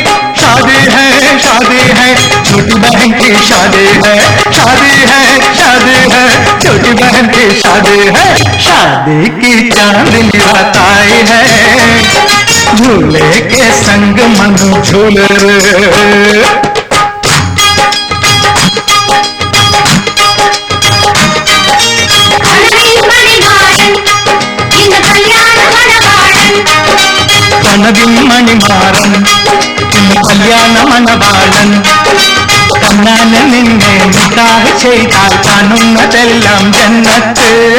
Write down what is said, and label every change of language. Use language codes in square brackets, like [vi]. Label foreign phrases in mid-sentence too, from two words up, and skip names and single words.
[hi] शादी है छोटी बहन की शादी है, शादी है छोटी बहन की शादी है। शादी की चांदनी रात आई है, झूले के संग मन झूल रे। [ml] മണിമാറൻ ഇന്ന് കല്യാണ മണവാളൻ കണ്ണാൻ നിന്നെ നിക്കാഹ് ചെയ്താൽ കാണുന്നതെല്ലാം ജന്നത്ത്.